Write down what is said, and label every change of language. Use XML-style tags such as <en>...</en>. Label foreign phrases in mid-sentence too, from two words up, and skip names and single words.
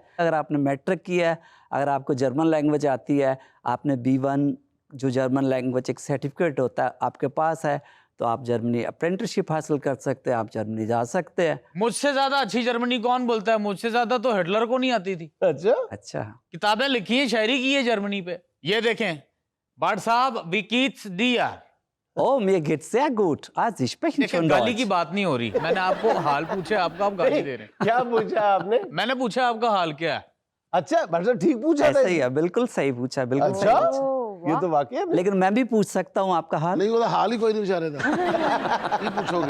<hi>अगर आपने मैट्रिक किया है, अगर आपको</hi> <en>German language</en> <hi>आती है, आपने B1 जो</hi> <en>German language</en> <hi>एक सर्टिफिकेट होता है आपके पास है, तो आप जर्मनी अप्रेंटिसशिप हासिल कर सकते हैं, आप जर्मनी जा सकते हैं। मुझसे ज्यादा अच्छी जर्मनी कौन बोलता है? मुझसे ज्यादा तो हिटलर को नहीं आती थी। अच्छा, अच्छा, किताबें लिखी हैं, शायरी की है जर्मनी पे। ये देखें भाट साहब, विकीट्स दिया।</hi> <de>Oh, mir geht's sehr gut. Ah, Sie sprechen</de> <hi>देखिए,</hi> <de>schon</de> <hi>गाली की</hi> <de>Deutsch.</de> <hi>बात नहीं हो रही। मैंने आपको हाल पूछा, आपका आप गाली दे रहे हैं। क्या पूछा आपने? मैंने पूछा आपका हाल क्या है। अच्छा, मतलब ठीक पूछा था। ऐसा ही है, बिल्कुल सही पूछा, बिल्कुल सही अच्छा, पूछा। ये तो वाकई में। लेकिन मैं भी पूछ सकता हूँ आपका हाल। नहीं, वो हाल ही कोई नहीं बेचारे दा।</hi> <pa>की पूछोगे?</pa>